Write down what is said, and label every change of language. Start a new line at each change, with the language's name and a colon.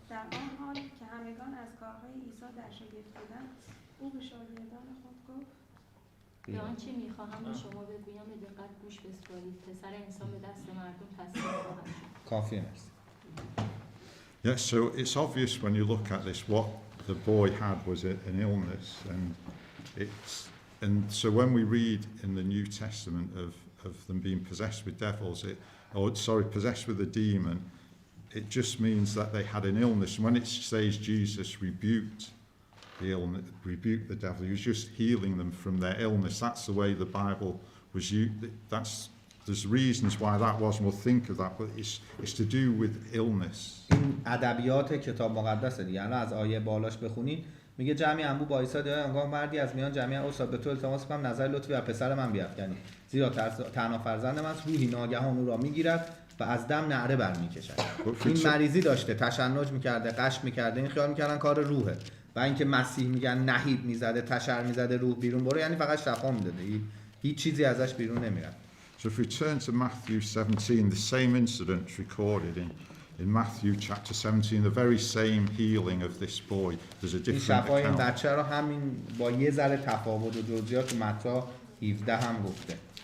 Persian: در آن حال که همگان از کارهای عیسی در شگفت بودند او به شاگردان خود گفت به آنچه میخواهم به شما بگویم به دقت گوش بسپارید. پسر انسان به دست مردم تسلیم خواهد شد. کافیه مرسی.
English: yeah, so it's obvious when you look at this what the boy had was an illness, and so when we read in the New Testament of them being possessed with devils, possessed with a demon, it just means that they had an illness. And when it says Jesus rebuked the illness, rebuked the devil, he was just healing them from their illness. That's the way the Bible was used. There's reasons why that was, and we'll think of that, but it's to do with illness.
Persian: این ادبیات کتاب مقدسه دیگه. الان از آیه بالاش بخونید میگه جمعی انبوه با عیسی دیدند آنگاه مردی از میان جمعیت استاد به تو التماس می‌کنم نظر لطفی بر پسر من بیفکنی زیرا تنها فرزندم است. روحی ناگهان او را میگیرد و از دم نعره برمیکشد. این مریضی داشته، تشنج میکرده، قش میکرده، این خیال میکردن کار روحه و اینکه مسیح میگن نهیب میزده، تشر میزده، روح بیرون برو، یعنی فقط شفا میداده، هیچ چیزی ازش بیرون نمیرفت.
English: So if we turn to Matthew 17, the same incident's recorded in Matthew chapter 17, the very same healing of this boy. There's a
Persian: این
English: different
Persian: شفای این
English: account.
Persian: بچه رو همین با یه ذره تفاوت و جزئیات تو متی 17 هم گفته.